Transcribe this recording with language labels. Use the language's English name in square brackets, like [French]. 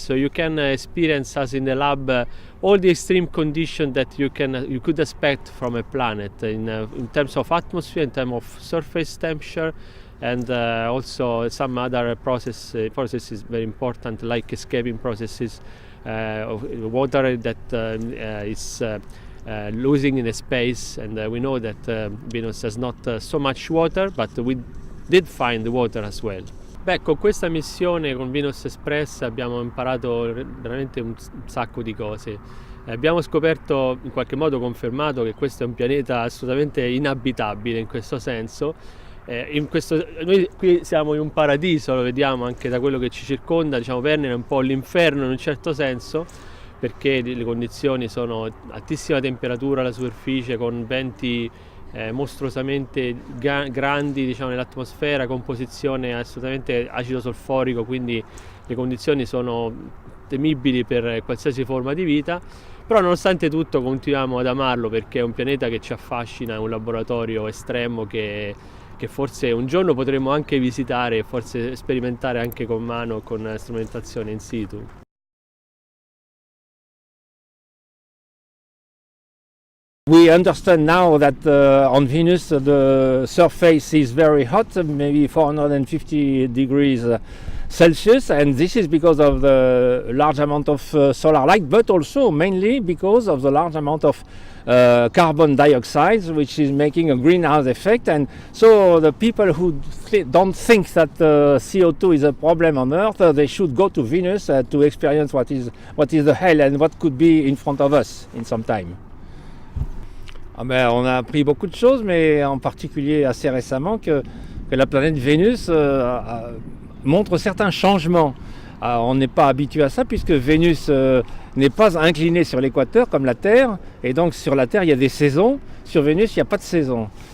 [English] So you can experience us in the lab all the extreme conditions that you could expect from a planet in terms of atmosphere, in terms of surface temperature, and also some other processes very important, like escaping processes of water that is losing in space, and we know that Venus has not so much water, but we did find water as well. [Italian] Beh, con questa missione con Venus Express abbiamo imparato veramente un sacco di cose. Abbiamo scoperto, in qualche modo confermato, che questo è un pianeta assolutamente inabitabile in questo senso. Noi qui siamo in un paradiso, lo vediamo anche da quello che ci circonda. Diciamo, Verne è un po' l'inferno in un certo senso, perché le condizioni sono altissima temperatura alla superficie, con venti mostruosamente grandi, diciamo, nell'atmosfera, composizione assolutamente acido solforico, quindi le condizioni sono temibili per qualsiasi forma di vita. Però nonostante tutto continuiamo ad amarlo, perché è un pianeta che ci affascina, è un laboratorio estremo che forse un giorno potremo anche visitare e forse sperimentare anche con mano, con strumentazione in situ. [English] We understand now that on Venus the surface is very hot, maybe 450 degrees Celsius, and this is because of the large amount of solar light, but also mainly because of the large amount of carbon dioxide, which is making a greenhouse effect. And so the people who don't think that CO2 is a problem on Earth, they should go to Venus to experience what is the hell and what could be in front of us in some time. [French] Ah ben, on a appris beaucoup de choses, mais en particulier assez récemment que la planète Vénus montre certains changements. Alors, on n'est pas habitué à ça, puisque Vénus n'est pas inclinée sur l'équateur comme la Terre, et donc sur la Terre il y a des saisons, sur Vénus il n'y a pas de saison.